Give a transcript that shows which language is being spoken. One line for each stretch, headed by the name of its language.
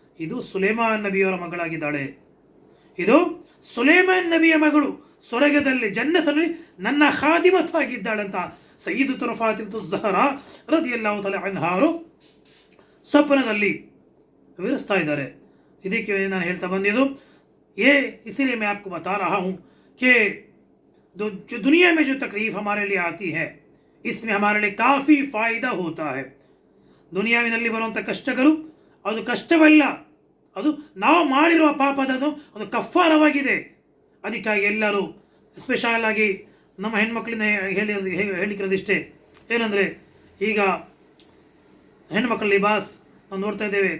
Kannada: ಇದು ಸುಲೇಮಾನ್ ನಬಿಯವರ ಮಗಳಾಗಿದ್ದಾಳೆ. ಇದು ಸುಲೇಮಾನ್ ನಬಿಯ ಮಗಳು, ಸ್ವರ್ಗದಲ್ಲಿ ಜನ್ನತಲ್ಲಿ ನನ್ನ ಖಾದಿಮತ್ ಆಗಿದ್ದಾಳೆ ಅಂತ ಸಯ್ಯಿದತುನ ಫಾತಿಮಾ ಝಹರಾ ರದಿಯಲ್ಲಾಹು ತಆಲಾ ಅನ್ಹಾರು ಸ್ವಪ್ನದಲ್ಲಿ ವಿವರಿಸ್ತಾ ಇದ್ದಾರೆ. ಇದಕ್ಕೆ ನಾನು ಹೇಳ್ತಾ ಬಂದಿದ್ದು,
Hindi: इसीलिए मैं आपको बता रहा हूँ कि जो दुनिया में जो तकलीफ़ हमारे लिए आती है, इसमें हमारे लिए काफ़ी फ़ायदा होता है.
Kannada: ದುನಿಯಾವಿನಲ್ಲಿ ಬರುವಂಥ ಕಷ್ಟಗಳು ಅದು ಕಷ್ಟವಲ್ಲ, ಅದು ನಾವು ಮಾಡಿರುವ ಪಾಪದದು ಅದು ಕಫಾರವಾಗಿದೆ. ಅದಕ್ಕಾಗಿ ಎಲ್ಲರೂ ಸ್ಪೆಷಲ್ ಆಗಿ ನಮ್ಮ ಹೆಣ್ಮಕ್ಳಿಂದ ಹೇಳಿಕ್ಕಿರೋದಿಷ್ಟೇ, ಏನಂದರೆ ಈಗ ಹೆಣ್ಮಕ್ಳ ಲಿಬಾಸ್ ನಾವು ನೋಡ್ತಾ ಇದ್ದೇವೆ.